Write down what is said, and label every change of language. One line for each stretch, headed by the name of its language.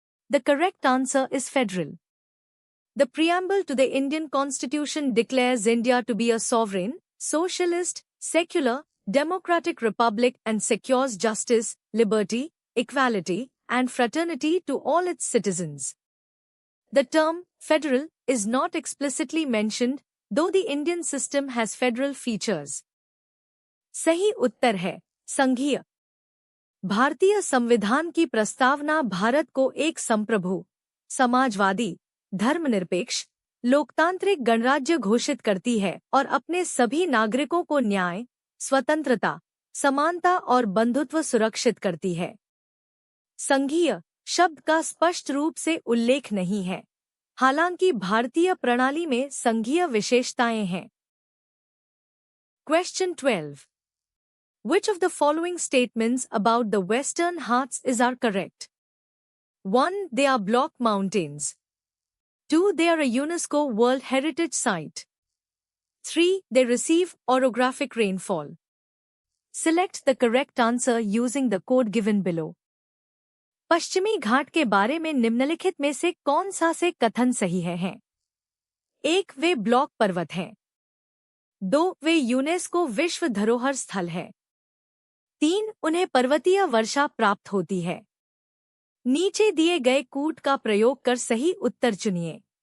English: The correct answer is federal. The preamble to the Indian Constitution declares India to be a sovereign, socialist, secular, democratic republic and secures justice, liberty, equality, and fraternity to all its citizens. The term federal is not explicitly mentioned, though the Indian system has federal features.
Hindi: सही उत्तर है संघीय। भारतीय संविधान की प्रस्तावना भारत को एक संप्रभु, समाजवादी, धर्मनिरपेक्ष, लोकतांत्रिक गणराज्य घोषित करती है और अपने सभी नागरिकों को न्याय, स्वतंत्रता, समानता और बंधुत्व सुरक्षित करती है। संघीय शब्द का स्पष्ट रूप से उल्लेख नहीं है, हालांकि भारतीय प्रणाली में संघीय विशेषताएं हैं।
English: Question 12. Which of the following statements about the Western Ghats are correct? 1. They are block mountains. 2. They are a UNESCO World Heritage Site. 3. They receive orographic rainfall. Select the correct answer using the code given below.
Hindi: पश्चिमी घाट के बारे में निम्नलिखित में से कौन सा से कथन सही है? 1. वे ब्लॉक पर्वत हैं। 2. वे यूनेस्को विश्व धरोहर स्थल है। 3. उन्हें पर्वतीय वर्षा प्राप्त होती है। नीचे दिए गए कूट का प्रयोग कर सही उत्तर चुनिए।